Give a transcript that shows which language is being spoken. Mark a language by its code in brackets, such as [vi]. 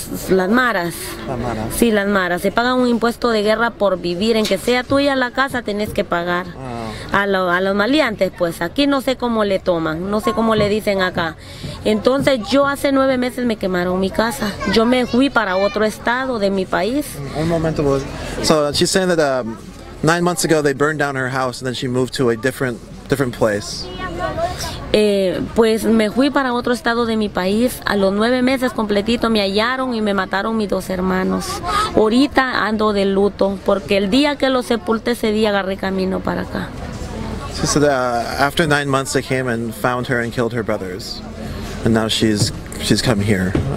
[es] Las maras. Sí, las maras. Se paga un impuesto de guerra por vivir. En que sea tuya la casa tenés que pagar. A los maleantes, pues aquí no sé cómo le toman, no sé cómo le dicen acá. Entonces yo hace 9 meses me quemaron mi casa. Yo me fui para otro estado de mi país. Un momento. [en] So she's saying that 9 months ago they burned down her house and then she moved to a different place. [es] Pues me fui para otro estado de mi país. A los 9 meses completito me hallaron y me mataron mis 2 hermanos. Ahorita ando de luto porque el día que los sepulté ese día agarré camino para acá. [en] So after 9 months they came and found her and killed her brothers, and now she's come here.